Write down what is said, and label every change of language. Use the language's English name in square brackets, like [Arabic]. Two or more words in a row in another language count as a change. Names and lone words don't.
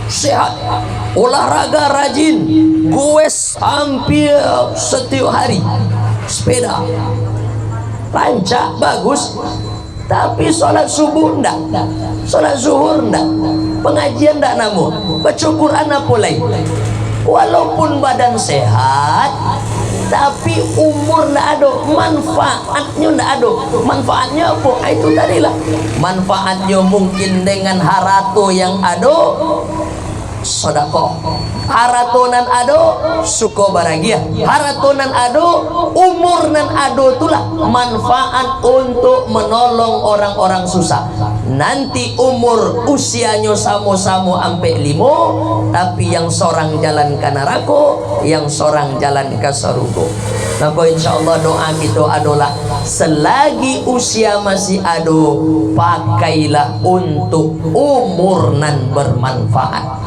[Indonesian] olahraga rajin, goes hampir setiap hari, sepeda, rancak bagus, tapi sholat subuh ndak, sholat zuhur ndak, pengajian ndak, namun baca Quran apa lain. Walaupun badan sehat, tapi umur ndak ada, manfaatnya ndak ada. Manfaatnya apa? Itu tadilah manfaatnya mungkin dengan harato yang ada sedekah, [Minangkabau] haratonan ado suko bahagia, haratonan ado umur nan ado [Indonesian] itulah manfaat untuk menolong orang-orang susah. Nanti umur usianya sama-sama ampe 5, tapi yang seorang jalan ke neraka, yang seorang jalan ke surga. Maka insyaallah doa kita adalah selagi usia masih ado, pakailah untuk umur nan bermanfaat.